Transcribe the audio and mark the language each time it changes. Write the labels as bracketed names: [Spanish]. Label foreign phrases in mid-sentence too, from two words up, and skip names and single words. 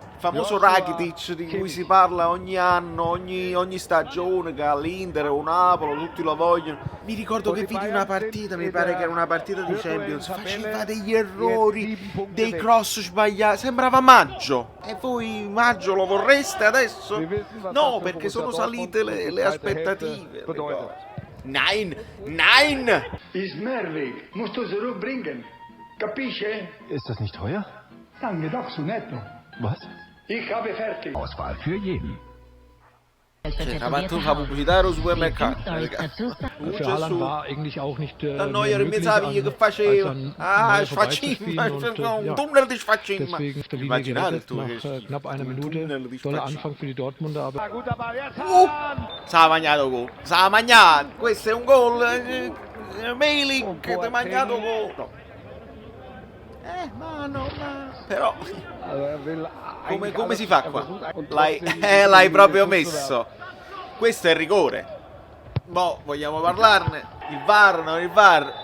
[Italian] Il famoso Rakitic di cui si parla ogni anno, ogni stagione, che all'Inter o Napoli tutti lo vogliono. Mi ricordo che vidi una partita, mi pare che era una partita di Champions, faceva degli errori, dei cross sbagliati, sembrava Maggio. E voi Maggio lo vorreste adesso? No, perché sono salite le aspettative. [German] Nein! Ist Mehrweg, musst du zurückbringen. [Italian] Capisce? [German] Ist das nicht teuer? Danke doch, so netto. Was? Ich habe fertig. Auswahl für jeden. [Italian] Ha fatto una pubblicità allo supermercato. [German] Für Haaland war eigentlich auch nicht [Italian] Neuer mi sapevi che faceva. Sfaccimma, un tunnel di sfaccimma. [German] Deswegen [Italian] Immaginate tu [German] nach knapp einer Minute toller Anfang für die Dortmunder, aber [Italian] s'ha magnato. Questo è un gol. Milik, ti ha magnato gol. Però come si fa qua? L'hai proprio messo. Questo è il rigore. Boh, vogliamo parlarne? Il VAR, non il VAR?